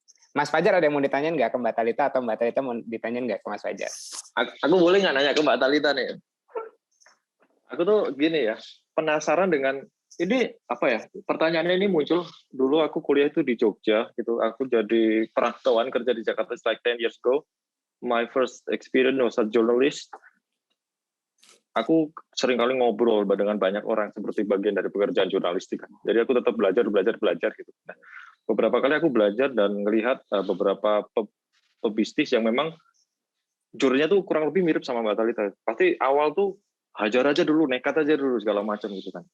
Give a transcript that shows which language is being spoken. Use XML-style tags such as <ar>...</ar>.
<id>Mas Fajar ada yang mau ditanyain nggak ke Mbak Talitha, atau Mbak Talitha mau ditanyain nggak ke Mas Fajar? Aku boleh nggak nanya ke Mbak Talitha nih? Aku tuh gini ya, penasaran dengan ini apa ya, pertanyaannya ini muncul dulu aku kuliah itu di Jogja gitu, aku jadi perantauan kerja di Jakarta</id> <en>like 10 years ago. My first experience was a journalist.</en> <id>Aku sering kali ngobrol dengan banyak orang seperti bagian dari pekerjaan jurnalistik. Jadi aku tetap belajar gitu. Nah, beberapa kali aku belajar dan melihat beberapa pebisnis yang memang jurnalnya tuh kurang lebih mirip sama Mbak Talitha. Pasti awal tuh hajar aja dulu, nekat aja dulu segala macam gitu kan.</id>